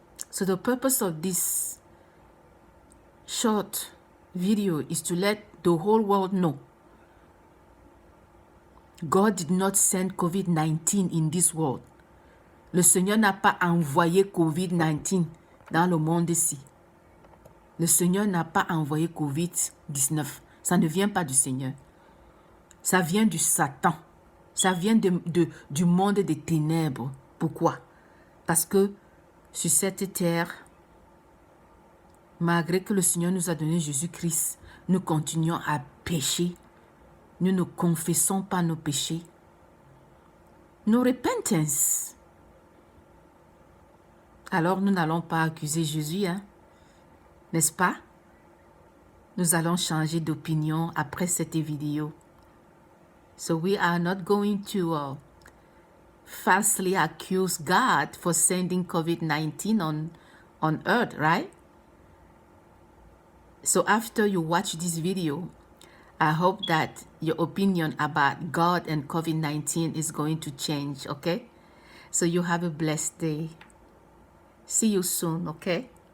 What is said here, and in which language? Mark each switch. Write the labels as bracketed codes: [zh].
[en] So the purpose of this short video is to let the whole world know God did not send COVID-19 in this world. [fr] Le Seigneur n'a pas envoyé COVID-19 dans le monde ici. Le Seigneur n'a pas envoyé COVID-19. Ça ne vient pas du Seigneur. Ça vient du Satan. Ça vient du monde des ténèbres. Pourquoi? Parce que sur cette terre, malgré que le Seigneur nous a donné Jésus-Christ, nous continuons à pécher. Nous ne confessons pas nos péchés. [en] No repentance. [fr] Alors nous n'allons pas accuser Jésus, hein? N'est-ce pas? Nous allons changer d'opinion après cette vidéo. [en] So we are not going to falsely accuse God for sending COVID-19 on earth, right? So after you watch this video, I hope that your opinion about God and COVID-19 is going to change, okay? So you have a blessed day. See you soon, okay?